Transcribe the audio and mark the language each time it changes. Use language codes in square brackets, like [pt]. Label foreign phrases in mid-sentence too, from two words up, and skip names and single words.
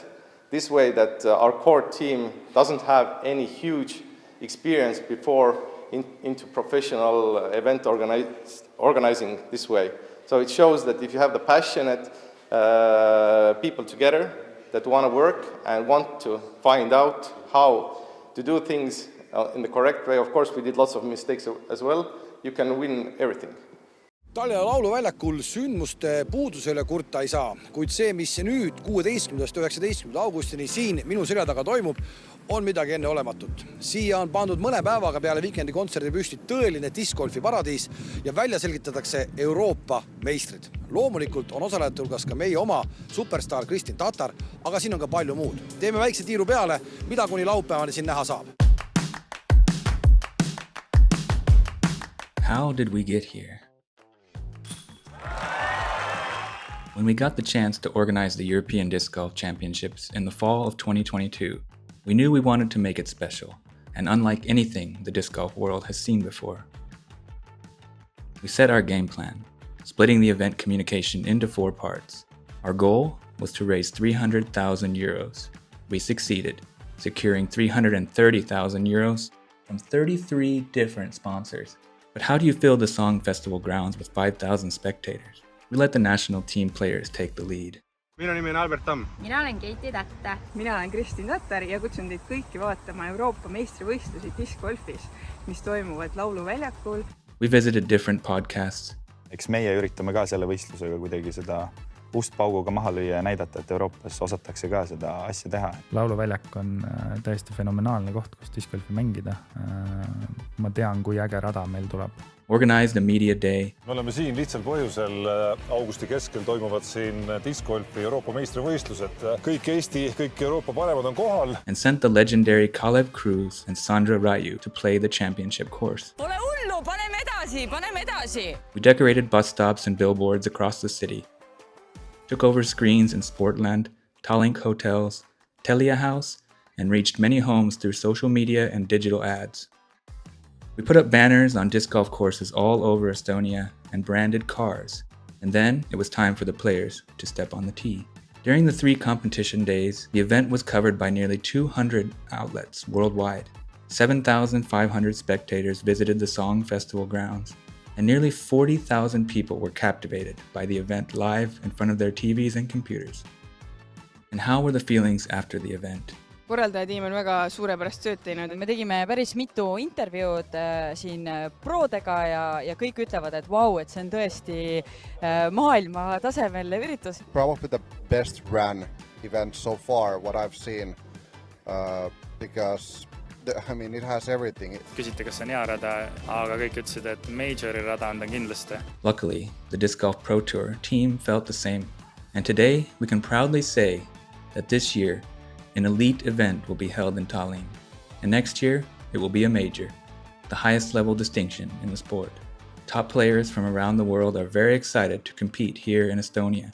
[en] This way that our core team doesn't have any huge experience before into professional event organizing this way. So it shows that if you have the passionate people together that want to work and want to find out how to do things in the correct way, of course we did lots of mistakes as well, you can win everything. [et] Tallinna lauluväljakul sündmuste puuduse üle kurta ei saa, kuid see, mis nüüd 16.–19. augustini siin minu selja taga toimub, on midagi enne olematut. Siia on pandud mõne päevaga peale weekendi kontserdi püsti tõeline discgolfi paradiis ja välja selgitatakse Euroopa meistrid. Loomulikult on osalejate hulgas ka meie oma superstar Kristi Tatar, aga siin on ka palju muud. Teeme väikse tiiru peale, mida kuni laupäevani siin näha saab. [en] How did we get here? When we got the chance to organize the European Disc Golf Championships in the fall of 2022, we knew we wanted to make it special and unlike anything the disc golf world has seen before. We set our game plan, splitting the event communication into 4 parts. Our goal was to raise 300,000 euros. We succeeded, securing 330,000 euros from 33 different sponsors. But how do you fill the Song Festival grounds with 5,000 spectators? We let the national team players take the lead. [et] Minu nimi on Albert Tamm. Mina olen Keiti Tätte. Mina olen Kristi Tatar ja kutsun teid kõiki vaatama Euroopa meistrivõistlusi discgolfis, mis toimuvad lauluväljakul. [en] We visited different podcasts. [et] Eks meie üritame ka selle võistlusega kuidagi seda ust pauguga maha lüüa ja näidata, et Euroopas osatakse ka seda asja teha. Lauluväljak on täiesti fenomenaalne koht, kus discgolfi mängida. Ma tean, kui äge rada meil tuleb. [en] Organized a media day. [et] Me oleme siin lihtsal põhjusel. Augusti keskel toimuvad siin discgolfi Euroopa meistrivõistlused. Kõik Eesti, kõik Euroopa paremad on kohal. [en] And sent the legendary Kalev Cruz and Sandra Raju to play the championship course. [et] Pole hullu, paneme edasi! [en] We decorated bus stops and billboards across the city. Took over screens in Sportland, Tallinn hotels, Telia House, and reached many homes through social media and digital ads. We put up banners on disc golf courses all over Estonia and branded cars. And then it was time for the players to step on the tee. During the 3 competition days, the event was covered by nearly 200 outlets worldwide. 7,500 spectators visited the Song Festival grounds, and nearly 40,000 people were captivated by the event live in front of their TVs and computers. And how were the feelings after the event? [et] Korraldajatiim on väga suurepärast tööd teinud. Me tegime päris mitu intervjuud siin prodega ja kõik ütlevad, et vau, et see on tõesti maailma tasemel üritus. [en] Probably the best run event so far, what I've seen, because I mean, it has everything. [et] Küsiti, kas see on hea rada, aga kõik ütlesid, et Majori rada on ta kindlasti. [en] Luckily, the Disc Golf Pro Tour team felt the same. And today, we can proudly say that this year, an elite event will be held in Tallinn. And next year, it will be a major, the highest level distinction in the sport. Top players from around the world are very excited to compete here in Estonia.